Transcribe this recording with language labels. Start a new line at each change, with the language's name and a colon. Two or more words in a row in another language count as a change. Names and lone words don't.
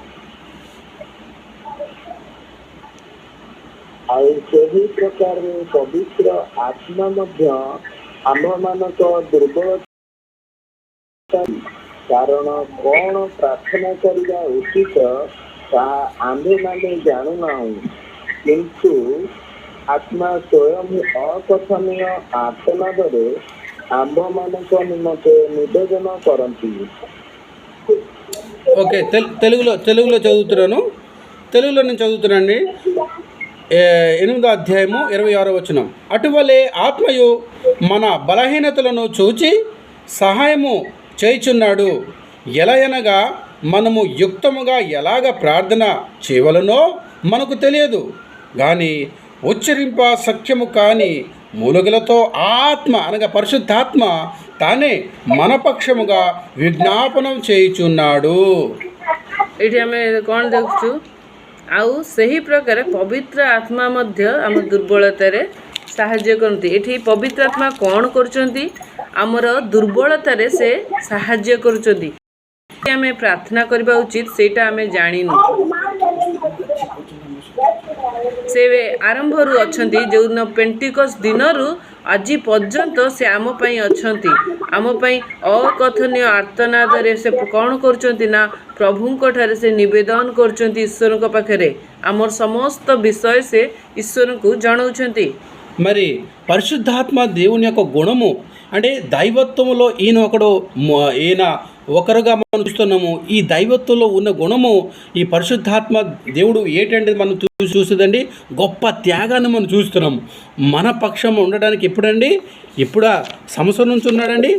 Odia: ଆଉ ସେହି ପ୍ରକାରରେ ପବିତ୍ର ଆତ୍ମା ମଧ୍ୟ ଆମ୍ଭମାନଙ୍କ ଦୁର୍ବଳତା କାରଣ କ'ଣ ପ୍ରାର୍ଥନା କରିବା ଉଚିତ ତାହା ଆମ୍ଭେମାନେ ଜାଣୁନାହୁଁ, କିନ୍ତୁ ଆତ୍ମା ସ୍ୱୟଂ ଅକଥନୀୟ ଆର୍ତ୍ତନାଦରେ ଆମ୍ଭମାନଙ୍କ ନିମନ୍ତେ ନିବେଦନ କରନ୍ତି.
Telugu: ఓకే, తెలుగులో నేను చదువుతున్నానండి. 8వ అధ్యాయము 26వ వచనం. అటువలే ఆత్మయు మన బలహీనతలను చూచి సహాయము చేయుచున్నాడు. ఎలయనగా మనము యుక్తముగా ఎలాగ ప్రార్థన చేయవలనో మనకు తెలియదు, కానీ ఉచ్చరింప సఖ్యము కాని మూలుగులతో ఆత్మ అనగా పరిశుద్ధాత్మ తానే మన పక్షముగా విజ్ఞాపనం చేయుచున్నాడు.
Odia: ଏଠି ଆମେ କ'ଣ ଦେଖୁଛୁ, ଆଉ ସେହି ପ୍ରକାର ପବିତ୍ର ଆତ୍ମା ମଧ୍ୟ ଆମ ଦୁର୍ବଳତାରେ ସାହାଯ୍ୟ କରନ୍ତି। ଏଠି ପବିତ୍ର ଆତ୍ମା କ'ଣ କରୁଛନ୍ତି? ଆମର ଦୁର୍ବଳତାରେ ସେ ସାହାଯ୍ୟ କରୁଛନ୍ତି। ଆମେ ପ୍ରାର୍ଥନା କରିବା ଉଚିତ, ସେଇଟା ଆମେ ଜାଣିନୁ। ସେ ଆରମ୍ଭରୁ ଅଛନ୍ତି, ଯେଉଁଦିନ ପେଣ୍ଟିକସ୍ ଦିନରୁ ଆଜି ପର୍ଯ୍ୟନ୍ତ ସେ ଆମ ପାଇଁ ଅଛନ୍ତି। ଆମ ପାଇଁ ଅକଥନୀୟ ଆର୍ତ୍ତନାଦରେ ସେ କ'ଣ କରୁଛନ୍ତି ନା ପ୍ରଭୁଙ୍କ ଠାରେ ସେ ନିବେଦନ କରୁଛନ୍ତି ଈଶ୍ୱରଙ୍କ ପାଖରେ। ଆମର ସମସ୍ତ ବିଷୟ ସେ ଈଶ୍ୱରଙ୍କୁ ଜଣାଉଛନ୍ତି।
Telugu: మరి పరిశుద్ధాత్మ దేవుని యొక్క గుణము అంటే దైవత్వములో ఈయన ఒకరుగా మనం చూస్తున్నాము. ఈ దైవత్వంలో ఉన్న గుణము ఈ పరిశుద్ధాత్మ దేవుడు ఏంటంటే మనం చూసేదండి, గొప్ప త్యాగాన్ని మనం చూస్తున్నాం. మన పక్షం ఉండడానికి ఎప్పుడండి? ఇప్పుడా సంవత్సరం నుంచి ఉన్నాడండి?